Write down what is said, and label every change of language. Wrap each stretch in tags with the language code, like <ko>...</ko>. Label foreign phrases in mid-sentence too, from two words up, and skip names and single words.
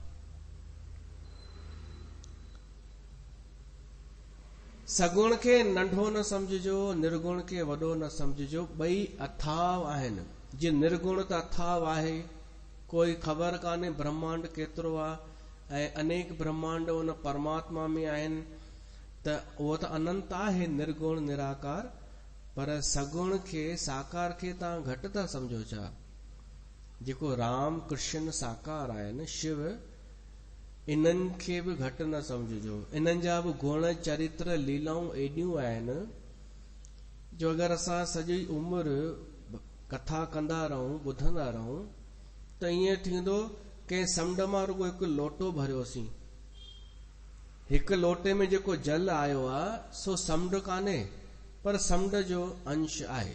<sd>सगुण खे नंढो न समझिजो, निर्गुण खे वॾो न समझिजो, ॿई अथाव आहिनि। जीअं निर्गुण त अथाव आहे, कोई ख़बर कान्हे ब्रह्मांड केतिरो आहे, ऐं अनेक ब्रह्मांड उन परमात्मा में आहिनि, त उहो त अनंत आहे निर्गुण निराकार। पर सगुण खे, साकार खे तव्हां घटि था समझो छा? जेको राम कृष्ण साकार आहिनि, शिव, इन्हनि खे बि घटि न समझिजो। इन्हनि जा बि गुण, चरित्र, लीलाऊं एॾियूं आहिनि जो अगरि असां सॼी उमिरि कथा कंदा रहूं, ॿुधंदा रहूं, त ईअं थींदो कंहिं समुंड मां रुगो हिकु लोटो भरियोसीं, हिकु लोटे में जेको जल आयो आहे सो समुंड कान्हे, पर समुंड जो अंश आहे।</sd>